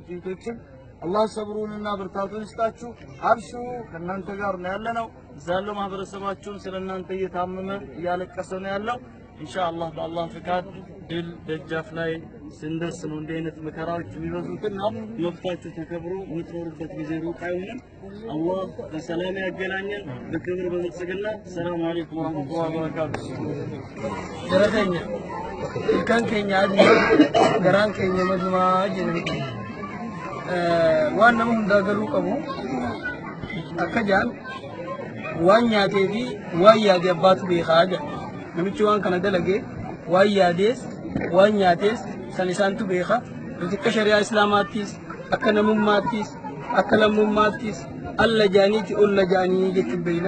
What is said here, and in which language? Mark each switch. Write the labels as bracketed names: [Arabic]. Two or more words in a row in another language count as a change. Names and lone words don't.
[Amharic] እህቶች አላህ ሰብሩንና ብርታቱን ይስጣችሁ። አብሽሩ፣ ከእናንተ ጋር ነው ያለነው። እዛ ያለው ማህበረሰባችሁን ስለእናንተ እየታመመ እያለቀሰ ነው ያለው። ኢንሻአላህ በአላህ ፍቃድ ድል ደጃፍ ላይ ስንደርስ ነው እንዲህ አይነት መከራዎች የሚበዙትና መብታችሁ ተከብሮ የምትኖሩበት ጊዜ ሩቅ አይሆንም። አላህ በሰላም ያገናኘን በክብር በብልጽግና። [Arabic] سلام عليكم ورحمة الله وبركاته። [Oromo] ደረተኛ ilkaan keenya adii garaan keenya madumaa jedhani waan nama hundaa galuu qabu akka jaan waan nyaatee fi waan yaade abbaatu beekaa jedha namichi waan kana dalagee waan yaadees waan nyaatees san isaantu beeka nuti akka shari'aa islaamaattis akka namummaattis akka lammummaattis alla jaaniiti olla jaanii jechuun beeyna.